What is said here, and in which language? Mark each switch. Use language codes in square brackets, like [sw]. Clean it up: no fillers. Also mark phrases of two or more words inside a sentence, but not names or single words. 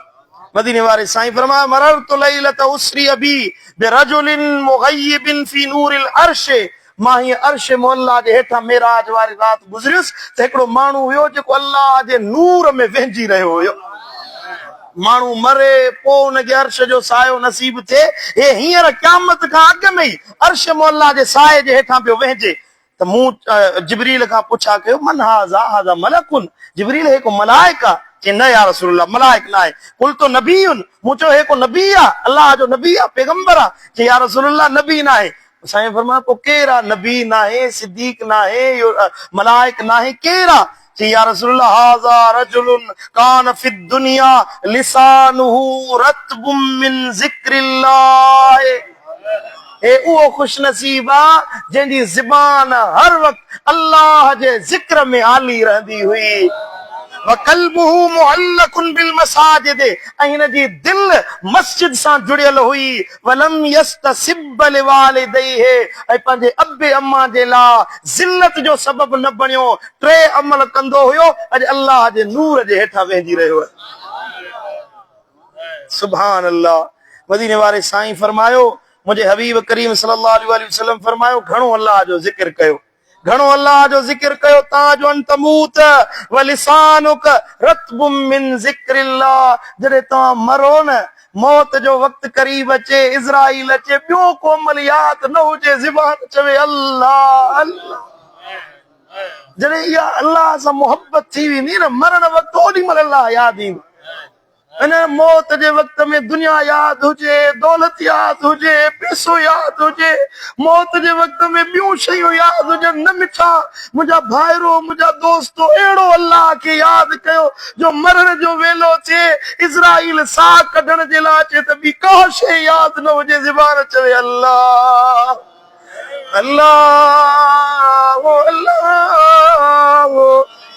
[sd] मदीने वारे साईं फरमाया [ar] مررت ليلة أسري بي برجل مغيب في نور العرش, [sd] मां हीअ अर्श मोहल्ला जे हेठां मेराज वारी रात गुज़रियुसि त हिकिड़ो माण्हू हुयो जेको अल्लाह जे नूर में वेहिजी रहियो हुयो। माण्हू मरे पोइ हुनखे अर्श जो सायो नसीब थिए, हे हींअर क़यामत खां अॻु में ई अर्श मोहल्ला जे साए जे हेठां पियो वेहिजे। त मूं जिब्रील खां पुछा कयो [ar] من هذا، هذا ملك, [sd] जिब्रील हे को मलाइक आहे? चई न [ar] يا رسول الله [sd] मलाइक न आहे। [ar] قلت نبي, [sd] मूं चयो हे को नबी आहे, अल्लाह जो नबी आहे, पैगंबर आहे? चई [ar] يا رسول الله [sd] नबी न आहे। साईं फरमाया पोइ केरु आहे? नबी न आहे, सिद्दीक न आहे, मलाइक न आहे, केरु आहे? [ar] चई يا رسول الله هذا رجل كان في الدنيا لسانه رطب من ذكر الله, [sd] हे उहो खुश नसीब आहे जंहिंजी ज़बान हर वक्त अल्लाह जे ज़िक्र में हाली रहंदी हुई। [ar] وقلبه معلق بالمساجد, [sd] ऐं हिन जी दिल मस्जिद सां जुड़ियल हुई। [ar] ولم يستسب لوالديه, [sd] ऐं पंहिंजे अबे अम्मा जे लाइ ज़िल्लत जो सबब न बणियो। टे अमल कंदो हुयो, अॼु अल्लाह जे नूर जे हेठां वेहिजी रहियो आहे। [ar] سبحان الله. [sd] मदीने वारे साईं फरमायो मुंहिंजे हबीब करीम [ar] صلى الله عليه وسلم [sd] फरमायो घणो अल्लाह जो ज़िक्र कयो, घणो अल्लाह जो ज़िक्र कयो। [ar] تجو أن تموت ولسانك رطب من ذكر الله, [sd] जॾहिं तव्हां मरो न, मौत जो वक़्तु करीब अचे, इज़राइल अचे, ॿियो को अमल यादि न हुजे, ज़बान चवे अल्लाह अल्लाह। जॾहिं इहा अल्लाह सां मोहबत थी वेंदी न, मरण वक़्तु ओॾी महिल अल्लाह यादि ईंदो। इन मौत जे वक़्त में दुनिया यादि हुजे, दौलत यादि हुजे, पैसो यादि हुजे, मौत जे वक़्त में ॿियूं शयूं यादि हुजनि न मिठा, मुंहिंजा भाइरो, मुंहिंजा दोस्तो, अहिड़ो अल्लाह खे यादि कयो जो मरण जो वेलो थिए, इज़राइल साह कढण जे लाइ अचे त ॿी का शइ यादि न हुजे, ज़बान चवे अल्लाह अल्लाह अल्लाह।